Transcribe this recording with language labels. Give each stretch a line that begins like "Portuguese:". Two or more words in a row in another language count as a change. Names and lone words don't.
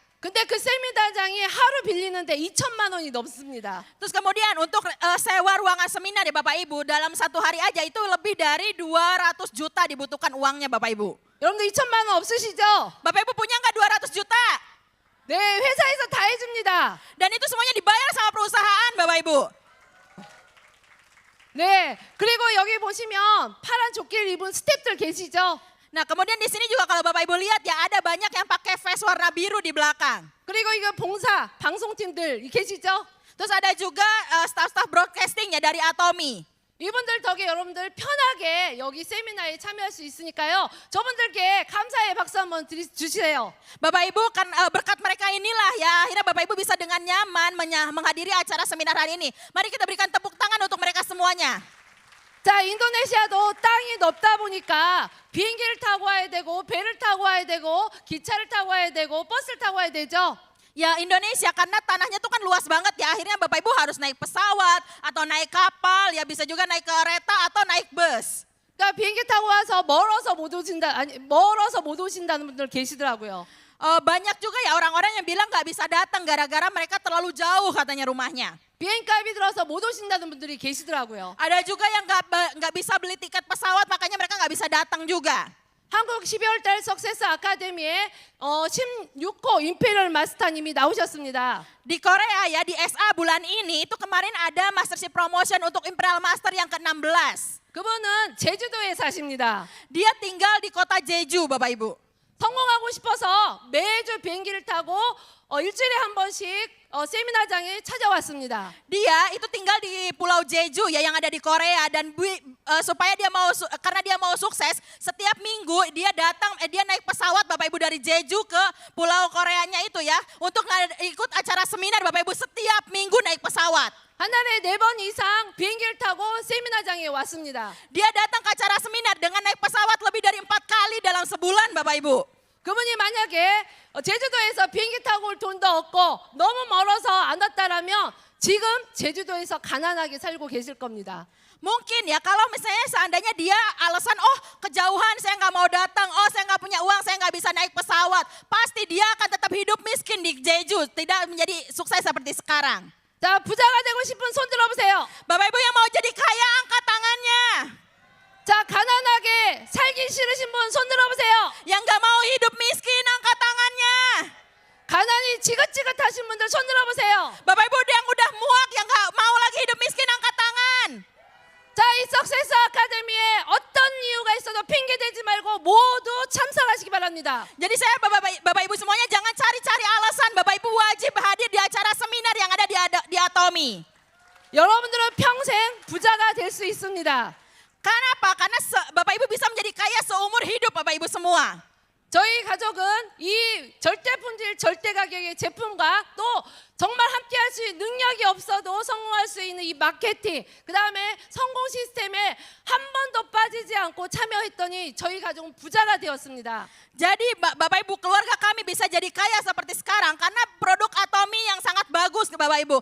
Korean: 근데 그 세미나장이 하루 빌리는데 2천만 원이 넘습니다.
Indonesian: Terus kemudian untuk sewa ruangan seminar ya Bapak Ibu dalam satu hari aja itu lebih dari 200 juta dibutuhkan uangnya Bapak Ibu.
Korean: 여러분들 2천만 원 없으시죠?
Indonesian: Bapak Ibu punya nggak 200 juta?
Korean: 네, 회사에서 다 해줍니다.
Indonesian: Dan itu semuanya dibayar sama perusahaan Bapak Ibu.
Korean: 네, 그리고 여기 보시면 파란 조끼를 입은 스태프들 계시죠?
Indonesian: Nah kemudian di sini juga kalau Bapak Ibu lihat ya ada banyak yang pakai vest warna biru di belakang.
Korean: 그리고 이거 봉사, 방송팀들 계시죠?
Indonesian: Terus ada juga staff-staff broadcasting ya dari Atomi.
Korean: 이분들 덕에 여러분들 편하게 여기 세미나에 참여할 수 있으니까요. 저분들께 감사의 박수 한번 주세요.
Indonesian: Bapak Ibu kan berkat mereka inilah ya akhirnya Bapak Ibu bisa dengan nyaman menghadiri acara seminar hari ini. Mari kita berikan tepuk tangan untuk mereka semuanya.
Korean: 자, 인도네시아도 땅이 넓다 보니까 비행기를 타고 와야 되고 배를 타고 와야 되고 기차를 타고 와야 되고 버스를 타고 와야 되죠.
Indonesian: Ya Indonesia karena tanahnya tuh kan luas banget ya akhirnya Bapak Ibu harus naik pesawat atau naik kapal ya bisa juga naik kereta atau naik bus.
Korean: 그러니까 비행기 타고 와서 멀어서 못 오신다는 분들 계시더라고요.
Indonesian: Banyak juga ya orang-orang yang bilang nggak bisa datang gara-gara mereka terlalu jauh katanya rumahnya.
Korean: 비행값이 들어서 못 오신다는 분들이 계시더라고요.
Indonesian: Ada juga yang nggak bisa beli tiket pesawat makanya mereka nggak bisa datang juga.
Korean: 한국 12월달 석세스 아카데미에 16호 임페리얼 마스터님이 나오셨습니다.
Indonesian: Di Korea ya di SA bulan ini itu kemarin ada
English: mastership promotion
Indonesian: untuk Imperial Master yang ke-16.
Korean: 그분은 제주도에 사십니다.
Indonesian: Dia tinggal di kota Jeju Bapak Ibu.
Korean: 성공하고 싶어서 매주 비행기를 타고 일주일에 한 번씩 세미나장에 찾아왔습니다.
Indonesian: Dia itu tinggal di Pulau Jeju ya yang ada di Korea dan supaya dia karena dia mau sukses setiap minggu dia naik pesawat Bapak Ibu dari Jeju ke Pulau Koreanya itu ya untuk ikut acara seminar Bapak Ibu setiap minggu naik pesawat.
Korean: 한 달에 4번 이상 비행기를 타고 세미나장에 왔습니다.
Indonesian: Dia datang ke acara seminar dengan naik pesawat lebih dari 4 kali dalam sebulan Bapak Ibu.
Korean: 그분이 만약에 제주도에서 비행기 타고 올 돈도 없고 너무 멀어서 안 왔다라면 지금 제주도에서 가난하게 살고 계실 겁니다.
Indonesian: Mungkin ya kalau misalnya seandainya dia alasan kejauhan saya nggak mau datang, saya nggak punya uang, saya nggak bisa naik pesawat. Pasti dia akan tetap hidup miskin di Jeju, tidak menjadi sukses seperti sekarang.
Korean: 자, 부자가 되고 싶은 손 들어보세요.
Indonesian: Bapak Ibu yang mau jadi kaya angkat tangannya.
Korean: 자, 가난하게 살기 싫으신 분 손 들어보세요.
Indonesian: Yang nggak mau hidup miskin angkat tangannya.
Korean: 가난이 지긋지긋하신 분들 손 들어보세요.
Indonesian: Bapak Ibu yang udah muak yang nggak mau lagi hidup miskin angkat tangan.
Korean: 자, 이 석세스 아카데미에 어떤 이유가 있어도 핑계 대지 말고 모두 참석하시기 바랍니다.
Indonesian: Jadi saya Bapak Ibu semuanya jangan cari-cari alasan. Bapak Ibu wajib hadir di acara seminar yang ada di Atomi.
Korean: 여러분들은 평생 부자가 될 수 있습니다.
Indonesian: Karena apa? Karena Bapak Ibu bisa menjadi kaya seumur hidup Bapak Ibu semua.
Korean: 저희 가족은 이 절대 품질, 절대 가격의 제품과 또 정말 함께할 수 있는 능력이 없어도 성공할 수 있는 이 마케팅, 그 다음에 성공 시스템에 한 번도 빠지지 않고 참여했더니 저희 가족은 부자가 되었습니다.
Indonesian: Jadi Bapak Ibu, keluarga kami bisa jadi kaya seperti sekarang karena produk Atomy yang sangat bagus Bapak Ibu.